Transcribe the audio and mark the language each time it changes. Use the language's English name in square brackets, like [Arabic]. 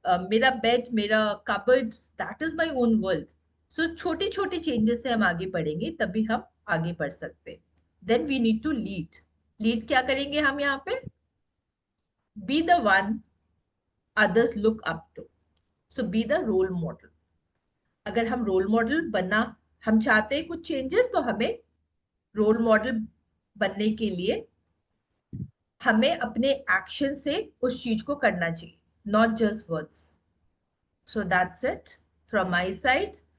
[Hindi] मेरा बेड, मेरा cupboard, [English] That is my own world. [Hindi] सो छोटी छोटी चेंजेस से हम आगे बढ़ेंगे, तभी हम आगे बढ़ सकते हैं। [English] Then we need to lead. [Hindi] Lead क्या करेंगे हम यहाँ पे? [English] Be the one others look up to. So be the role model. [Hindi] अगर हम रोल मॉडल बनना हम चाहते हैं कुछ चेंजेस, तो हमें रोल मॉडल बनने के लिए हमें अपने एक्शन से उस चीज को करना चाहिए, [English] Not just words. So that's it from my side.